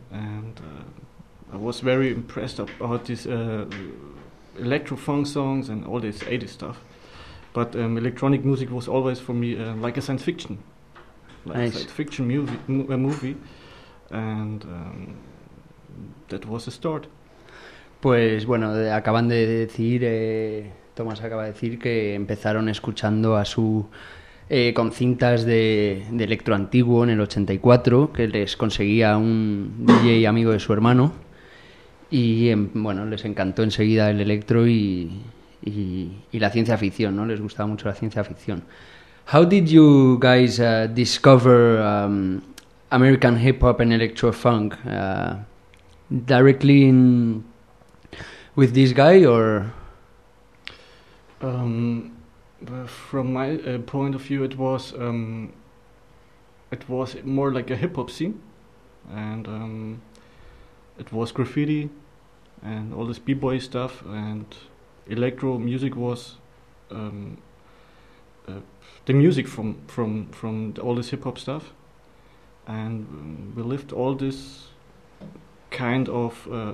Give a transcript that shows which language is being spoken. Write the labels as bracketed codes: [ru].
[en] And I was very impressed about these electro funk songs and all this 80s stuff. But electronic music was always for me like a science fiction, like nice. A science fiction movie, and that was the start. [es] Pues bueno, acaban de decir, Tomás acaba de decir que empezaron escuchando a su con cintas de electro antiguo en el 84, que les conseguía un DJ amigo de su hermano, y bueno, les encantó enseguida el electro y la ciencia ficción, ¿no? Les gustaba mucho la ciencia ficción. [en] How did you guys discover American hip hop and electro funk directly in with this guy or from my point of view it was more like a hip hop scene, and it was graffiti and all this b-boy stuff, and electro music was the music from all this hip hop stuff, and we lived all this kind of